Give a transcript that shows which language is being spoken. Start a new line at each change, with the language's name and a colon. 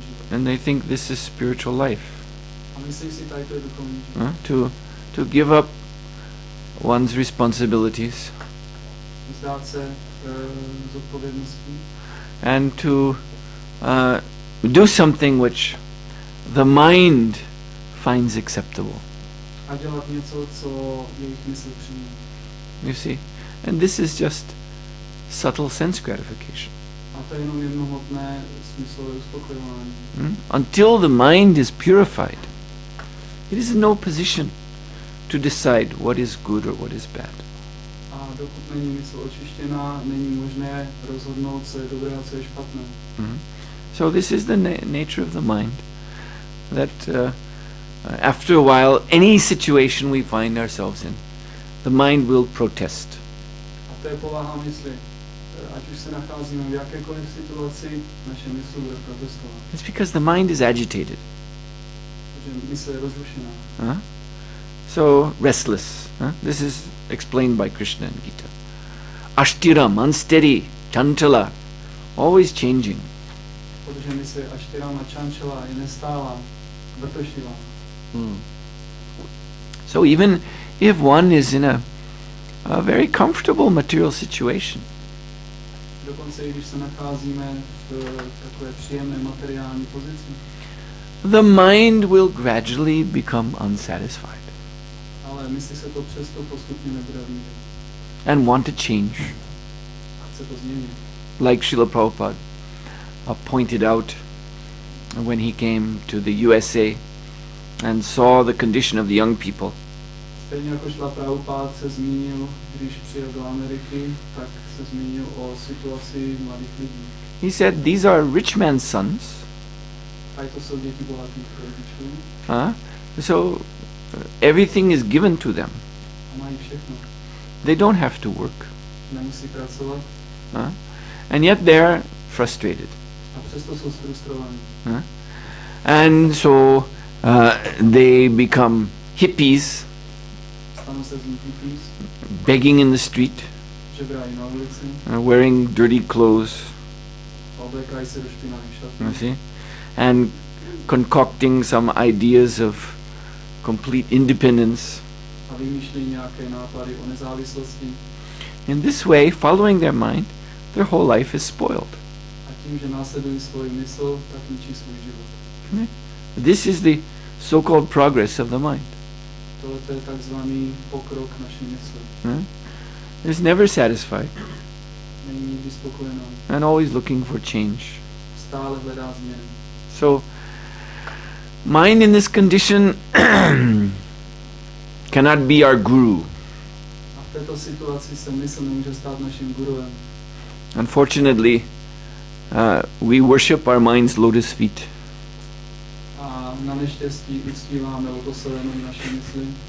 English: And they think this is spiritual life.
Czech: A myslí si, tady to je duchovní život.
English: To give up one's responsibilities.
Czech: Vzdát se zodpovědností.
English: And to do something which the mind finds acceptable.
Czech: A dělat něco, co jejich mysl přijme.
English: You see? And this is just subtle sense gratification.
Czech: A to je jenom jemnohmotné smyslové uspokojování.
English: Until the mind is purified, it is in no position to decide what is good or what is bad.
Czech: A dokud není mysl očištěná, není možné rozhodnout, co je dobré a co je špatné.
English: So this is the nature of the mind, that after a while, any situation we find ourselves in, the mind will protest.
Czech: A to je povaha mysli. Ať už se nacházíme v jakékoliv situaci, naše mysl bude protestovat.
English: It's because the mind is agitated.
Czech: Protože mysl je rozrušená.
English: So restless. This is explained by Krishna in Gita. Ashtiram, unsteady, chanchala, always changing.
Czech: Protože mysl je ashtiram a chanchala, je nestálá, vrtošivá.
English: So even if one is in a very comfortable material situation,
Czech: dokonce i když se nacházíme v takové příjemné materiální pozici,
English: the mind will gradually become unsatisfied
Czech: ale mysli se to přesto postupně nebude líbit.
English: and want to change.
Czech: A chce to změnit.
English: Like Srila Prabhupada pointed out when he came to the USA and saw the condition of the young people.
Czech: Stejně jako Srila Prabhupada se zmínil, když přijel do Ameriky, tak se zmínil o situaci mladých lidí.
English: He said, these are rich man's sons.
Czech: A to jsou děti bohatých rodičů.
English: So everything is given to them.
Czech: A mají všechno.
English: They don't have to work.
Czech: Nemusí pracovat.
English: And yet they're frustrated.
Czech: A přesto jsou frustrovaní.
English: And so they become hippies,
Czech: Stanou se z nich hippies,
English: begging in the street,
Czech: žebrají na ulici,
English: wearing dirty clothes,
Czech: oblekají se do špinavých šatů.
English: you see, and concocting some ideas of complete independence.
Czech: A vymýšlejí nějaké nápady o nezávislosti.
English: In this way, following their mind, their whole life is spoiled.
Czech: A tím, že následují svůj mysl, tak ničí svůj život.
English: This is the so-called progress of the mind.
Czech: Tohle je takzvaný pokrok naší mysli.
English: It's never satisfied
Czech: Není nikdy spokojená.
English: and always looking for change.
Czech: Stále hledá změny.
English: So, mind in this condition cannot be our guru.
Czech: A v této situaci se mysl nemůže stát naším guruem.
English: Unfortunately, we worship our mind's lotus feet.
Czech: A na neštěstí uctíváme lotosové nohy naší mysli.